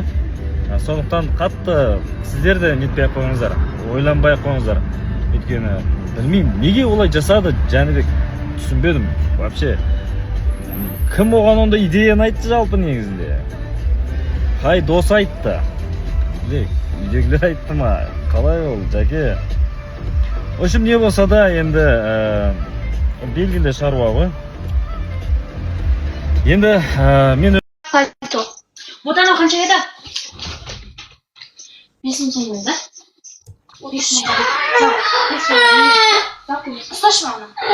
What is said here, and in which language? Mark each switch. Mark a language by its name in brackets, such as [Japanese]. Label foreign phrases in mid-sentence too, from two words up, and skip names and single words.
[Kazakh] Сондықтан қатты сіздер де нетпей қойыңыздар, ойланбай қойыңыздар. Өйткені білмеймін, неге олай жасады Жәнібек, түсінбедім вообще. Кім оған онда идеяны айтты жалпы негізінде? Қай дос айтты? Үйдегілер айтты ма? Қалай ол, Жәке? [Russian] В общем, [Kazakh] не болса да енді белгілі шаруа ғой. Енді мен... Бұдан қанша еді? 5 теңге да? 5 теңге. Ұсташы маған.